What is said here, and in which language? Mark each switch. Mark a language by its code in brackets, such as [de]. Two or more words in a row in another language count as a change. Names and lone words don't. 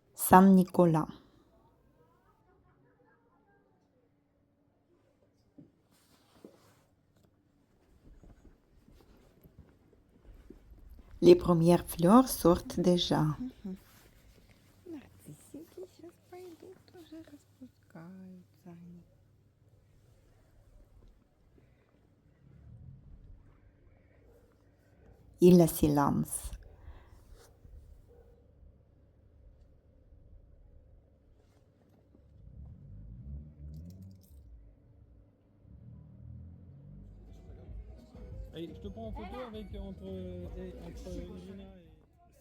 [fr] Saint-Nicolas. Les premières fleurs sortent déjà. [ru] Нарциссики сейчас пойдут уже распускаются они. [fr] Il silence. Allez, je te prends en photo avec entre Irina et...